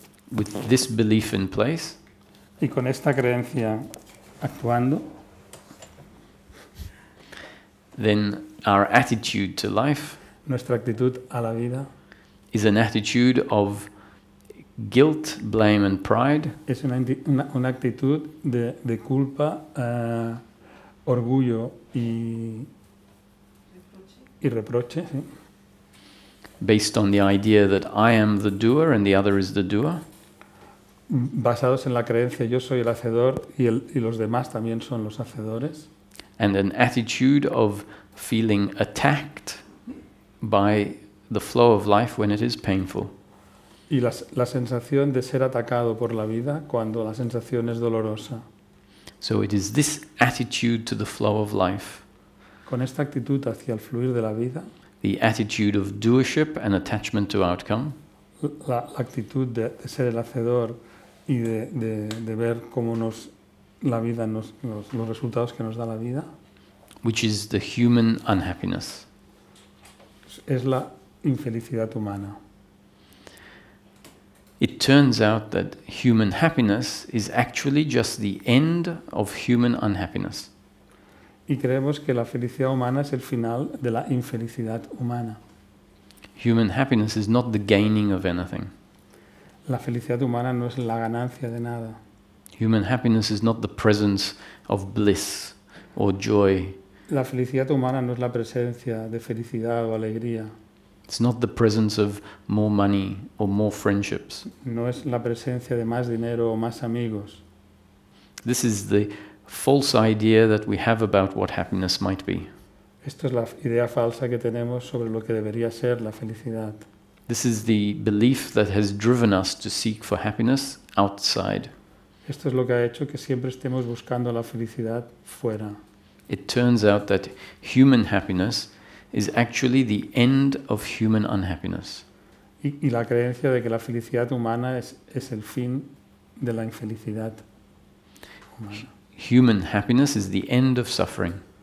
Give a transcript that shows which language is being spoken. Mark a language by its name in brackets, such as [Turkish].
[English] with this belief in place, [Spanish] y con esta creencia actuando, [English] then our attitude to life, [Spanish] nuestra actitud a la vida, [English] is an attitude of guilt, blame and pride. [Spanish] Es una actitud de culpa, orgullo y reproche, ¿sí? [English] Based on the idea that I am the doer and the other is the doer. [Spanish] Basados en la creencia yo soy el hacedor y los demás también son los hacedores. [English] And an attitude of feeling attacked by the flow of life when it is painful. [Spanish] Y la sensación de ser atacado por la vida cuando la sensación es dolorosa. [English] So it is this attitude to the flow of life, [Spanish] con esta actitud hacia el fluir de la vida, [English] the attitude of doership and attachment to outcome, [Spanish] la actitud de ser el hacedor y de ver cómo la vida los resultados que nos da la vida, [English] which is the human unhappiness. [Spanish] Es la infelicidad humana. [English] It turns out that human happiness is actually just the end of human unhappiness. [Spanish] Y creemos que la felicidad humana es el final de la infelicidad humana. [English] Human happiness is not the gaining of anything. [Spanish] La felicidad humana no es la ganancia de nada. [English] Human happiness is not the presence of bliss or joy. [Spanish] La felicidad humana no es la presencia de felicidad o alegría. [English] It's not the presence of more money or more friendships. [Spanish] No es la presencia de más dinero o más amigos. [English] This is the false idea that we have about what happiness might be. [Spanish] Esto es la idea falsa que tenemos sobre lo que debería ser la felicidad. [English] This is the belief that has driven us to seek for happiness outside. [Spanish] Esto es lo que ha hecho que siempre estemos buscando la felicidad fuera. [English] It turns out that human happiness is actually the end of human unhappiness. [Spanish] Y la creencia de que la felicidad humana es el fin de la infelicidad humana. [English] Human happiness is the end of suffering.